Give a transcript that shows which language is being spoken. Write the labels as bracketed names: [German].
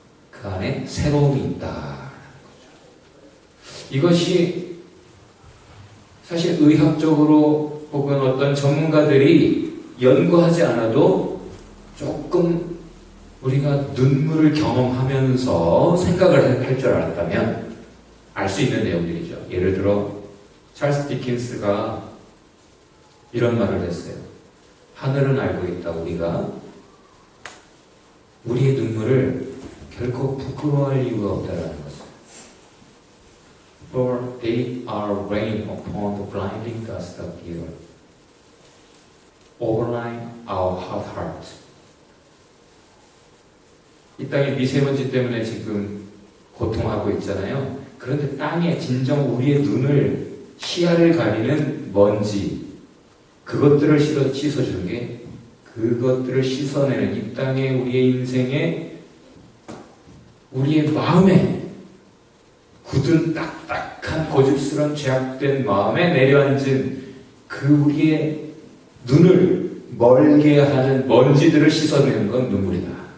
[Korean] 그 안에 새로움이 있다. 이것이 사실 의학적으로 혹은 어떤 전문가들이 연구하지 않아도 조금 우리가 눈물을 경험하면서 생각을 할 줄 알았다면 알 수 있는 내용들이죠. 예를 들어 찰스 디킨스가 이런 말을 했어요. 하늘은 알고 있다. 우리가 우리의 눈물을 결코 부끄러워할 이유가 없다라는 것을. [English] For they are rain upon the blinding dust of the earth, overlying our hot heart. [Korean] 이 땅의 미세먼지 때문에 지금 고통하고 있잖아요. 그런데 땅에 진정 우리의 눈을, 시야를 가리는 먼지, 그것들을 씻어주는 게, 그것들을 씻어내는 이 땅에 우리의 인생에, 우리의 마음에 굳은 딱딱한 고집스러운 죄악된 마음에 내려앉은 그 우리의 눈을 멀게 하는 먼지들을 씻어내는 건 눈물이다.